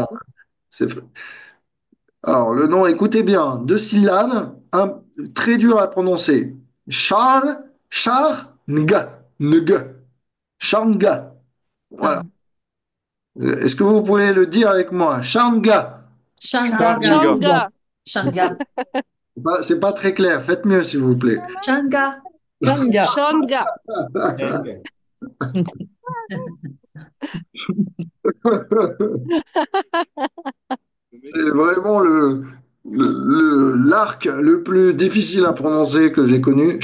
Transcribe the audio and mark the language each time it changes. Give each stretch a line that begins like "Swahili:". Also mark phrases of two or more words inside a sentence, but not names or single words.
French: C'est- Alors, le nom, écoutez bien, deux syllabes, très dur à prononcer. Nga, Nga, Sharnga. Voilà. Shang- Est-ce que vous pouvez le dire avec moi? Sharnga. Shanga. Shanga. Shanga. Shanga. C'est pas très clair. Faites mieux, s'il vous plaît. Shanga. Shanga. Shanga. Shanga. C'est vraiment l'arc le plus difficile à prononcer que j'ai connu.